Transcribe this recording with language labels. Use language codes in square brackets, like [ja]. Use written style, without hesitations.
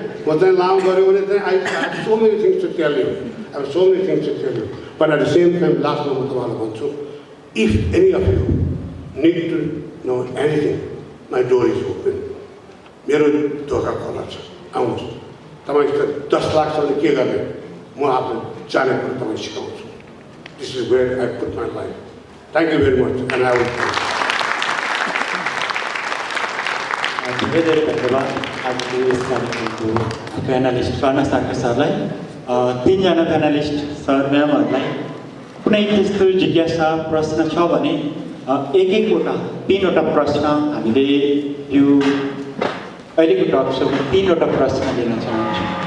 [ne] म चाहिँ लामो गऱ्यो भने चाहिँ [en] I have so many things to tell you, I have so many things to tell you, but at the same time [ne] लास्टमा म तपाईँलाई भन्छु, [en] If any of you need to know anything, my door is open. [ne] मेरो ढोका खोला छ, आउनुहोस्। तपाईँसित 10 लाख छ भने के गर्ने, म आफू जाने कुरो तपाईँ सिकाउँछु। [en] This is where I put my life. Thank you very much and I will. [ne] धेरै धेरै धन्यवाद आजको यस कार्यक्रमको प्यानलिस्ट गर्न सागर सरलाई। 3 जना प्यानलिस्ट सर म्यामहरूलाई कुनै त्यस्तो जिज्ञासा प्रश्न छ भने एक-एकवटा 3वटा प्रश्न हामीले यो अहिलेको टकसोमा 3वटा प्रश्न लिन चाहन्छु।